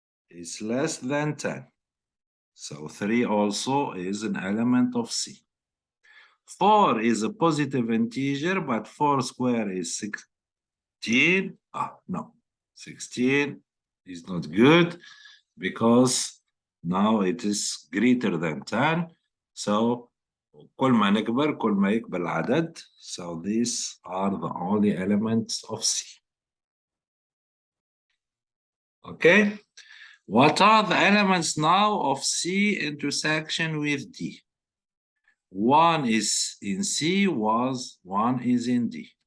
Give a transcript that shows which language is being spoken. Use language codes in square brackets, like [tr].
[en] It's less than 10. So 3 also is an element of C. 4 is a positive integer, but 4 square is 16. No, 16 is not good because now it is greater than 10. [ar] So كل ما نكبر كل ما يكبر العدد. [en] So these are the only elements of C. Okay. What are the elements now of C intersection with D? 1 is in C, one is in D.